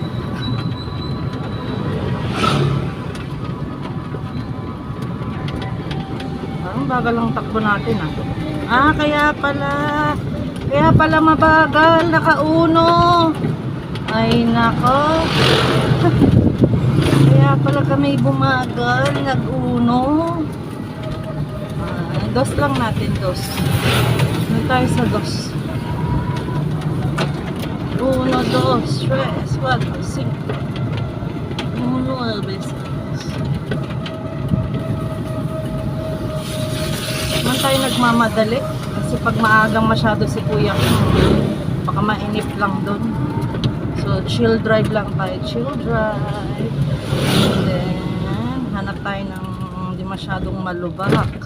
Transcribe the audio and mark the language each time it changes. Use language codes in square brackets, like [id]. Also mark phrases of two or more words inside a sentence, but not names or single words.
[tl] Parang bagal ang takbo natin ah. Kaya pala mabagal, nakauno. Ay nako. Kaya pala kami bumagal, nag-uno. Dos lang natin, dos. Doon tayo sa dos. [es] Uno, dos, tres, cuatro, cinco. Uno, dos. [tl] Man tayo nagmamadali. Kasi pag maagang masyado si Kuya Kim, baka mainip lang doon. So, [en] chill drive [tl] lang tayo. [en] Chill drive. And then, [tl] hanap tayo ng hindi masyadong malubak.